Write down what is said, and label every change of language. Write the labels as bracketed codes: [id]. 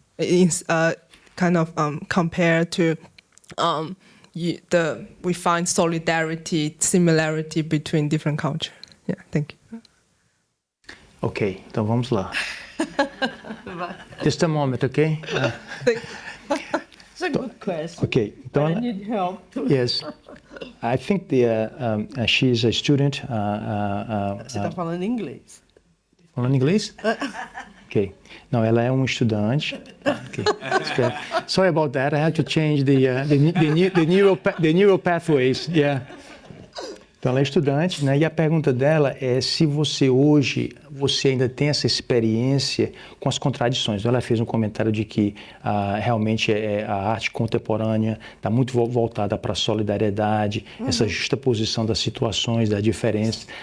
[en] It's kind of compared to we find solidarity, similarity between different cultures. Yeah, thank you. [pt] Ok, então vamos lá. [en] Just a moment, okay? It's a good question. Okay, But I need help. Yes, I think she's a student. [pt] Você está falando inglês. Falando inglês? Ok. Não, ela é estudante. Okay. [en] Sorry about that. I had to change the neural pathways. Yeah. [pt] Então ela é estudante, né? E a pergunta dela é se você ainda tem essa experiência com as contradições. Ela fez um comentário de que realmente a arte contemporânea está muito voltada para a solidariedade, essa justaposição das situações, das diferenças.